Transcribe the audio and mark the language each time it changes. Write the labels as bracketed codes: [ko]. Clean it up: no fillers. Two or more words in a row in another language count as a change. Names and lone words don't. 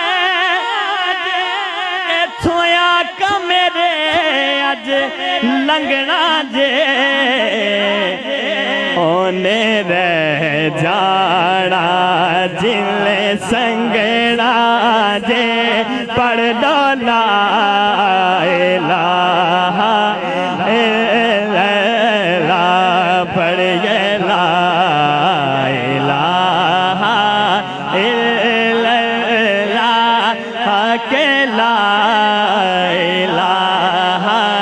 [pa] ਇਥੋਂ ਆਕਾ ਮੇਰੇ ਅੱਜ ਲੰਘਣਾ ਜੇ ਓਨੇ ਰਹਿ ਜਾਣਾ ਜਿਲੇ ਸੰਗਣਾ ਜੇ ਪੜ੍ਹ ਦੋ [ar] لا إله इल्लल्लाह पढ़िए ला إله إلا الله के لا إله